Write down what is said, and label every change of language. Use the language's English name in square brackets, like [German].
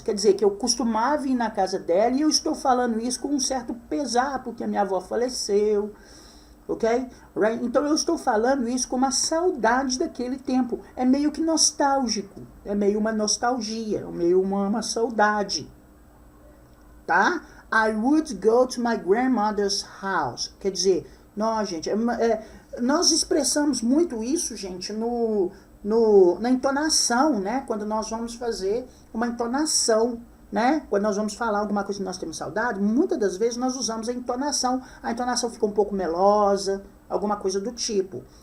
[Portuguese] Quer dizer que eu costumava ir na casa dela e eu estou falando isso com um certo pesar, porque a minha avó faleceu, ok? Right? Então eu estou falando isso com uma saudade daquele tempo. É meio que nostálgico, é meio uma nostalgia, é meio uma saudade, tá? [English] I would go to my grandmother's house. [Portuguese] Quer dizer, não, gente, nós expressamos muito isso, gente, na entonação, né? Quando nós vamos fazer uma entonação, né? Quando nós vamos falar alguma coisa que nós temos saudade, muitas das vezes nós usamos a entonação. A entonação fica um pouco melosa, alguma coisa do tipo.